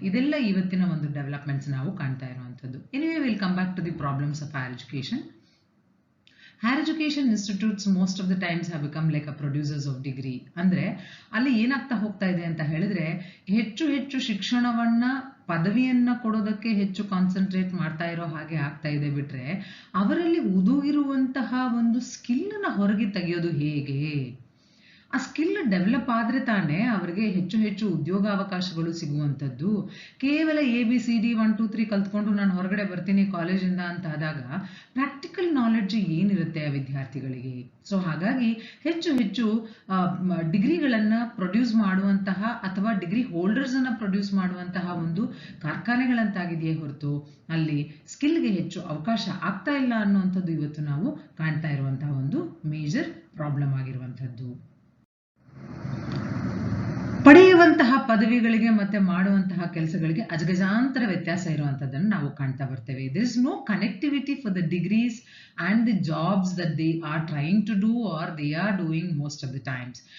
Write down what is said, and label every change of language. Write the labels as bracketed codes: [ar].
[kn] ಇದೆಲ್ಲ ಇವತ್ತಿನ ಒಂದು ಡೆವಲಪ್ಮೆಂಟ್ಸ್ ನಾವು ಕಾಣ್ತಾ ಇರುವಂಥದ್ದು. [en] Anyway will come back to the problems of higher education. Higher education institutes most of the times have become like a producers of degree. [kn] ಅಂದ್ರೆ ಅಲ್ಲಿ ಏನಾಗ್ತಾ ಹೋಗ್ತಾ ಇದೆ ಅಂತ ಹೇಳಿದ್ರೆ, ಹೆಚ್ಚು ಶಿಕ್ಷಣವನ್ನ ಪದವಿಯನ್ನ ಕೊಡೋದಕ್ಕೆ ಹೆಚ್ಚು ಕಾನ್ಸಂಟ್ರೇಟ್ ಮಾಡ್ತಾ ಇರೋ ಹಾಗೆ ಆಗ್ತಾ ಇದೆ ಬಿಟ್ರೆ, ಅವರಲ್ಲಿ ಉದುಗಿರುವಂತಹ ಒಂದು ಸ್ಕಿಲ್ನ ಹೊರಗೆ ತೆಗೆಯೋದು ಹೇಗೆ? ಆ ಸ್ಕಿಲ್ ಡೆವಲಪ್ ಆದರೆ ತಾನೇ ಅವರಿಗೆ ಹೆಚ್ಚು ಉದ್ಯೋಗಾವಕಾಶಗಳು ಸಿಗುವಂಥದ್ದು. ಕೇವಲ ABCD 1 2 3 ಕಲ್ತ್ಕೊಂಡು ನಾನು ಹೊರಗಡೆ ಬರ್ತೀನಿ ಕಾಲೇಜಿಂದ ಅಂತ ಆದಾಗ ಪ್ರಾಕ್ಟಿಕಲ್ ನಾಲೆಡ್ಜ್ ಏನಿರುತ್ತೆ ಆ ವಿದ್ಯಾರ್ಥಿಗಳಿಗೆ? ಸೊ ಹಾಗಾಗಿ ಹೆಚ್ಚು ಡಿಗ್ರಿಗಳನ್ನು ಪ್ರೊಡ್ಯೂಸ್ ಮಾಡುವಂತಹ ಅಥವಾ ಡಿಗ್ರಿ ಹೋಲ್ಡರ್ಸನ್ನು ಪ್ರೊಡ್ಯೂಸ್ ಮಾಡುವಂತಹ ಒಂದು ಕಾರ್ಖಾನೆಗಳಂತಾಗಿದೆಯೇ ಹೊರತು ಅಲ್ಲಿ ಸ್ಕಿಲ್ಗೆ ಹೆಚ್ಚು ಅವಕಾಶ ಆಗ್ತಾ ಇಲ್ಲ ಅನ್ನುವಂಥದ್ದು ಇವತ್ತು ನಾವು ಕಾಣ್ತಾ ಇರುವಂತಹ ಒಂದು ಮೇಜರ್ ಪ್ರಾಬ್ಲಮ್ ಆಗಿರುವಂಥದ್ದು. ಪಡೆಯುವಂತಹ ಪದವಿಗಳಿಗೆ ಮತ್ತೆ ಮಾಡುವಂತಹ ಕೆಲಸಗಳಿಗೆ ಅಜಗಜಾಂತರ ವ್ಯತ್ಯಾಸ ಇರುವಂತದ್ದನ್ನು ನಾವು ಕಾಣ್ತಾ ಬರ್ತೇವೆ. [en] There is no connectivity for the degrees and the jobs that they are trying to do or they are doing most of the times.